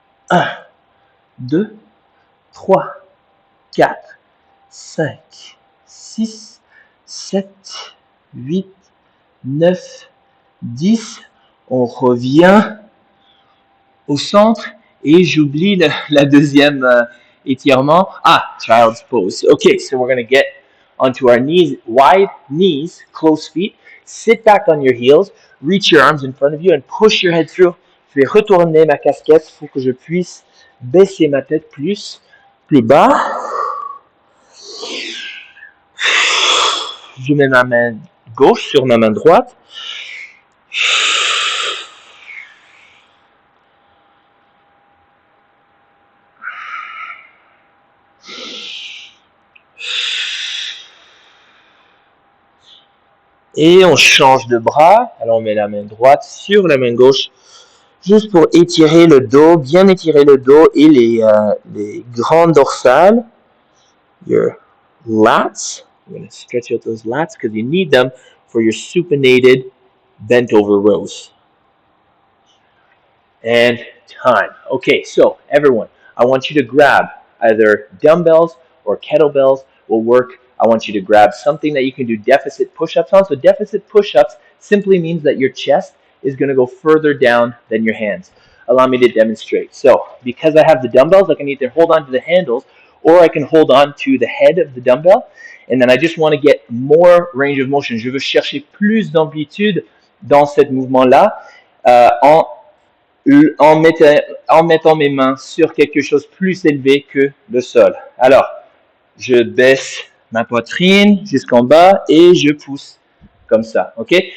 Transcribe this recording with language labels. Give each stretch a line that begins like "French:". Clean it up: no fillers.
English: 1, 2, 3, 4, 5, 6, 7, 8, 9, 10.
French: On revient au centre et j'oublie la deuxième étirement.
English: Ah, child's pose. Okay, so we're going to get onto our knees, wide knees, close feet. Sit back on your heels, reach your arms in front of you and push your head through.
French: Je vais retourner ma casquette pour que je puisse baisser ma tête plus bas. Je mets ma main gauche sur ma main droite. Et on change de bras. Alors on met la main droite sur la main gauche, juste pour étirer le dos, bien étirer le dos et les grandes dorsales.
English: Your lats. You're going to stretch out those lats because you need them for your supinated bent over rows. And time. Okay, so everyone, I want you to grab either dumbbells or kettlebells will work. I want you to grab something that you can do deficit push-ups on. So deficit push-ups simply means that your chest is going to go further down than your hands. Allow me to demonstrate. So because I have the dumbbells, I can either hold on to the handles or I can hold on to the head of the dumbbell. And then I just want to get more range of motion.
French: Je veux chercher plus d'amplitude dans ce mouvement-là en mettant mes mains sur quelque chose de plus élevé que le sol. Alors, je baisse ma poitrine jusqu'en bas et je pousse comme ça. Ok?